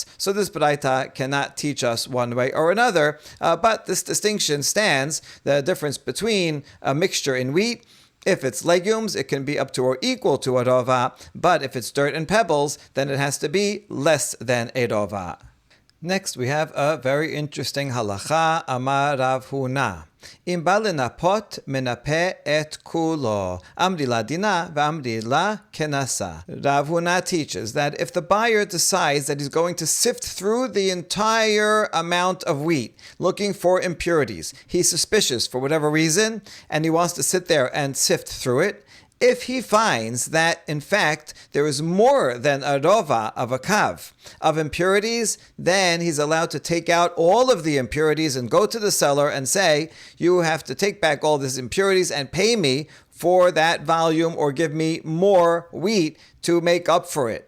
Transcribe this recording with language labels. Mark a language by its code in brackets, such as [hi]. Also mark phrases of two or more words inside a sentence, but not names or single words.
[en] So this baraita cannot teach us one way or another, but this distinction stands, the difference between a mixture in wheat. If it's legumes, it can be up to or equal to a rova, but if it's dirt and pebbles, then it has to be less than a rova. Next, we have a very interesting halacha, Amar Rav Huna. [he] אם בא לנפות מנפה את כולו. [arc] אמרי לה דינא ואמרי לה קנסא. [en] Rav Huna teaches that if the buyer decides that he's going to sift through the entire amount of wheat, looking for impurities, he's suspicious for whatever reason, and he wants to sit there and sift through it, if he finds that, in fact, there is more than a rova of a kav of impurities, then he's allowed to take out all of the impurities and go to the seller and say, you have to take back all these impurities and pay me for that volume or give me more wheat to make up for it.